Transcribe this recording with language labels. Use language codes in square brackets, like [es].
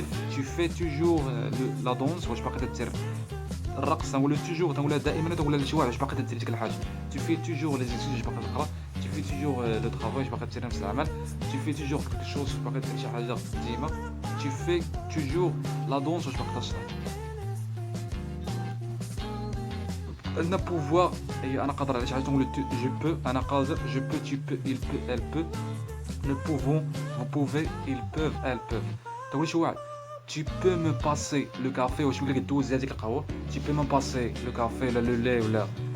[fr] Tu fais toujours la danse [ar] واش باقي تدير الرقص تنقولوا toujours تنقولها دائما تنقولها لشي واحد واش باقي تدير ديك الحاجه. [fr] Tu fais toujours les études [ar] واش باقي تقرا. [fr] Tu fais toujours le travail [ar] واش باقي دير نفس العمل. [fr] Tu fais toujours quelque chose [ar] واش باقي دير شي حاجه ديما. [fr] Tu fais toujours la danse [ar] واش باقي تشرح. [fr] عندنا pouvoir [ar] هي انا قادر على شي حاجه تنقول [fr] je peux [ar] انا قادر [fr] je peux tu peux il peut elle peut nous pouvons vous pouvez ils peuvent elles peuvent [ar] تقول شي واحد [fr] tu peux me passer le café [ar] واش يقول لك دوز هذيك القهوه [fr] tu peux me passer le café ولا le lait ولا